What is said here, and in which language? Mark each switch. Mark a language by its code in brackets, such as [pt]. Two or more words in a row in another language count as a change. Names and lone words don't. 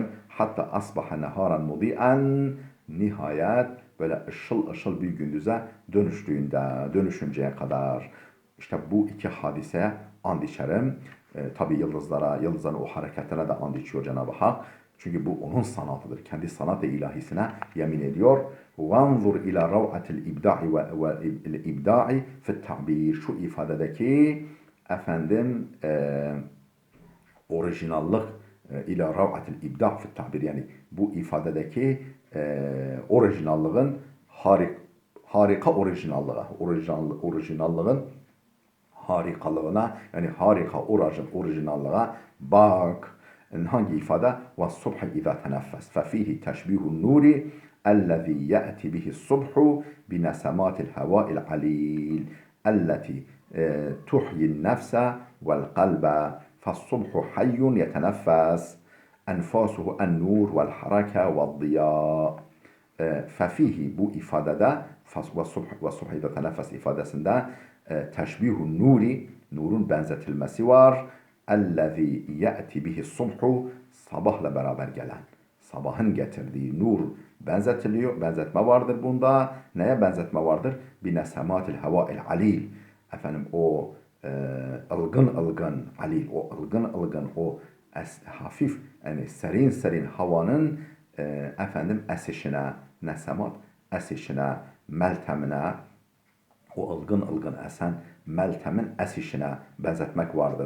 [ar] حتى أصبح نهارا مضيئا, [tr] nihayet böyle ışıl ışıl bir gündüze dönüşünceye kadar. İşte bu iki hadiseye and içerim. Tabi yıldızların o hareketlerine de and içiyor Cenab-ı Hak. Çünkü bu onun sanatıdır. Kendi sanat-ı ilahisine yemin ediyor. [ar] وَانْظُرْ إِلَى رَوْعَةِ الْاِبْدَاعِ وَالْاِبْدَاعِ فِي التَّعْبِيرِ. [tr] Şu ifadedeki efendim orijinallık [ar] إلى روعة الإبداع في التعبير, [tr] yani bu ifadedeki orijinallığın harika orijinallığın harikalığına, yani harika orijinallığa bak. Hangi ifade? [ar] وَالصُّبْحِ اِذَا تَنَفَّسْ فَفِيهِ تَشْبِيهُ النُّورِ الَّذ۪ي يَأْتِ بِهِ الصُّبْحُ بِنَسَمَاتِ الْهَوَاءِ الْعَلِيلِ التي تحيي النفس والقلب فالصبح حي يتنفس أنفاسه النور والحركة والضياء. [tr] ففيه bu ifadede [ar] والصبح إذا تنفس [tr] ifadesinde [ar] تشبيه النور, [tr] nurun benzetilmesi var. [ar] الذي يأتي به الصبح, [tr] sabahla beraber gelen, sabahın getirdiği nur benzetiliyor, benzetme vardır bunda. Neye benzetme vardır? [ar] بنسمات الهواء العليل. [tr] Efendim o ılgın alil, o ılgın o hafif, yani serin havanın efendim esişine, nesemat esişine, meltemine, o ılgın esen meltemin esişine benzetmek vardır.